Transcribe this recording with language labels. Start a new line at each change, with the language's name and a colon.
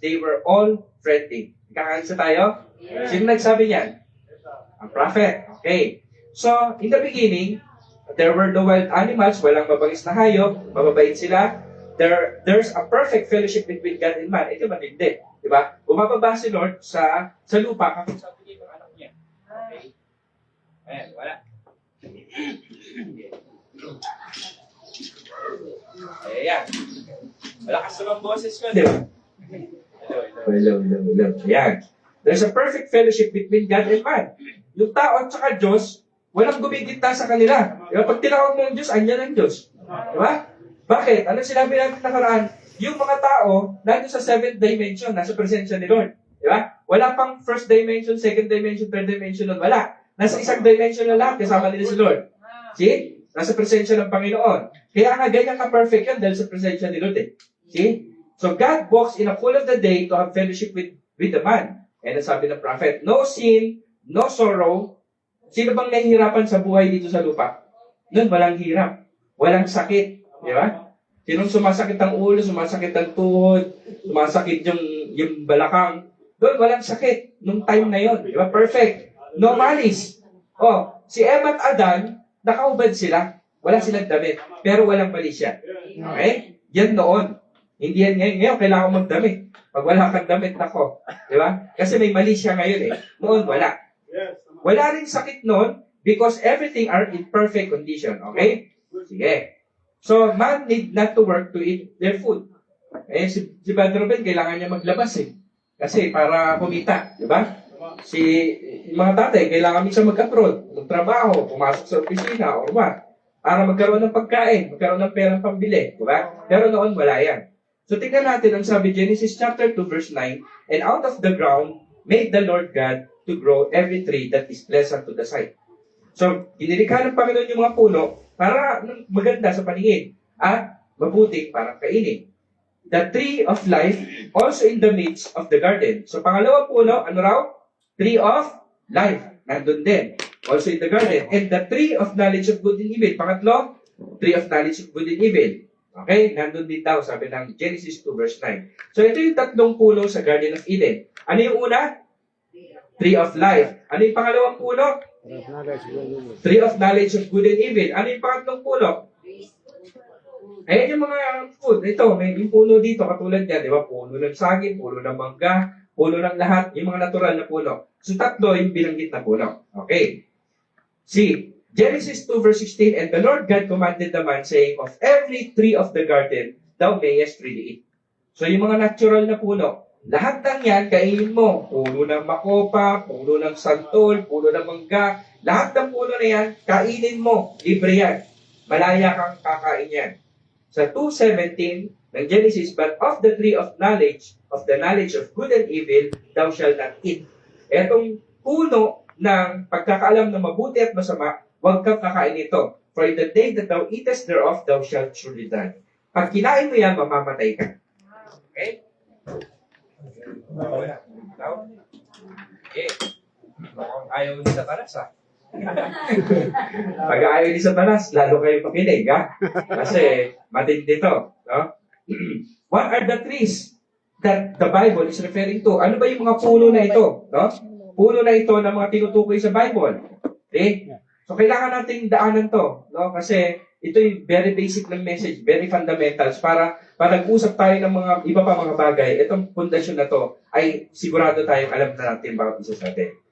English: They were all friendly.
Filipino: Kakaisa tayo? Sino nagsabi niyan? Ang prophet. Okay.
English: So, in the beginning, there were no wild animals.
Filipino: Walang mabangis na hayop. Mababait sila.
English: There's a perfect fellowship between God and man.
Filipino: Ito matindi. Diba? Bumababa si Lord sa lupa kapag sabi niya yung anak niya. Okay? Ayan, wala. Ayan. Malakas naman boses ko, di ba? Hello. Ayan.
English: There's a perfect fellowship between God and man.
Filipino: Yung tao at saka Diyos, walang gumigita sa kanila. Diba? Pag tinawag mo ng Diyos, andyan ang Diyos. Diba? Bakit? Ano sinabi natin nakaraan? Yung mga tao, nandun sa 7th dimension, nasa presensya ni Lord. Di ba? Wala pang first dimension, second dimension, third dimension nun. Wala. Nasa isang dimension na lahat, kasama nila si Lord. See? Nasa presensya ng Panginoon. Kaya nga, ganyan ka-perfect yan dahil sa presensya ni Lord eh. See?
English: So, God walks in a full of the day to have fellowship with the man. And
Filipino: ang sabi ng
English: prophet, no sin, no sorrow.
Filipino: Sino bang nahihirapan sa buhay dito sa lupa? Nun, walang hirap. Walang sakit. Di ba? Sinong sumasakit ang ulo, sumasakit ang tuhod, sumasakit yung balakang. Doon, walang sakit nung time na yon. Di ba? Perfect.
English: No malice.
Filipino: Oh, si Eva at Adan, nakaubad sila. Wala silang damit. Pero walang mali siya. Okay? Yan noon. Hindi yan ngayon. Ngayon, kailangan ko magdamit. Pag wala kang damit, nako. Di ba? Kasi may mali siya ngayon eh. Noon, wala. Wala rin sakit noon
English: because everything are in perfect condition. Okay? Sige. So, man need not to work to eat their food.
Filipino: Eh, si Brother Ruben, kailangan niya maglabas eh. Kasi para kumita, di ba? Yung mga tatay, kailangan minsan mag-abroad, magtrabaho, pumasok sa opisina, or what. Para magkaroon ng pagkain, magkaroon ng perang pambili, di ba? Pero noon, wala yan.
English: So,
Filipino: tingnan natin ang sabi,
English: Genesis chapter 2, verse 9, and out of the ground made the Lord God to grow every tree that is pleasant to the sight.
Filipino: So, inilikha ng Panginoon yung mga puno para maganda sa paningin at mabuting para kainin.
English: The tree of life also in the midst of the garden.
Filipino: So, pangalawang puno, ano raw? Tree of life. Nandun din. Also in the garden.
English: And the tree of knowledge of good and evil. Pangatlo, tree of knowledge of good and evil.
Filipino: Okay? Nandun din daw, sabi ng Genesis 2 verse 9. So, ito yung tatlong puno sa Garden of Eden. Ano yung una? Tree of life. Ano yung pangalawang puno? Tree of knowledge of good and evil. Ano yung pangatlong puno? Ayan yung mga food. Ito, may yung puno dito, katulad niya, di ba? Puno ng saging, puno ng mangga, puno ng lahat, yung mga natural na puno. So, tatlo yung binanggit na puno. Okay.
English: See, Genesis 2 verse 16, and the Lord God commanded the man, saying, of every tree of the garden, thou mayest freely eat.
Filipino: So, yung mga natural na puno, lahat ng yan, kainin mo. Puno ng makopa, puno ng santol, puno ng mangga. Lahat ng puno na yan, kainin mo. Libre yan. Malaya kang kakain yan.
English: Sa 2:17 ng Genesis, but of the tree of the knowledge of good and evil, thou shalt not eat.
Filipino: Etong puno ng pagkakaalam ng mabuti at masama, huwag kang kakain ito.
English: For in the day that thou eatest thereof, thou shalt surely die.
Filipino: Pag kinain mo yan, mamamatay ka. Okay? Okay. Ayaw ni Satanas, ha? Pag ayaw ni Satanas, lalo kayo makinig, ha? Kasi matindi to. No?
English: What are the trees that the Bible is referring to?
Filipino: Ano ba yung mga puno na ito? No? Puno na ito na mga tinutukoy sa Bible. Okay? So, kailangan nating daanan to. No? Kasi ito yung
English: very basic
Filipino: ng message,
English: very fundamentals
Filipino: para nag-usap tayo ng mga iba pa mga bagay. Itong pundasyon na to ay sigurado tayong alam na natin bawat isa sa atin.